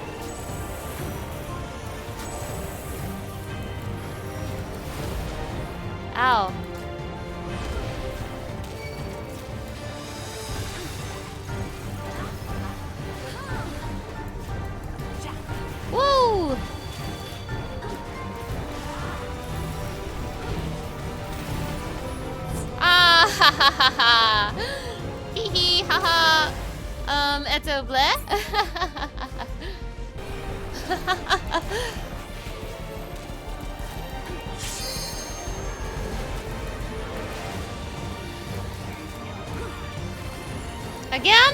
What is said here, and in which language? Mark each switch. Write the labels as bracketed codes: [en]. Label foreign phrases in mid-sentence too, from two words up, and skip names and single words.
[en] Ow. Woo! Ah ha ha ha ha! Hee hee ha ha! Eto bleh? Again?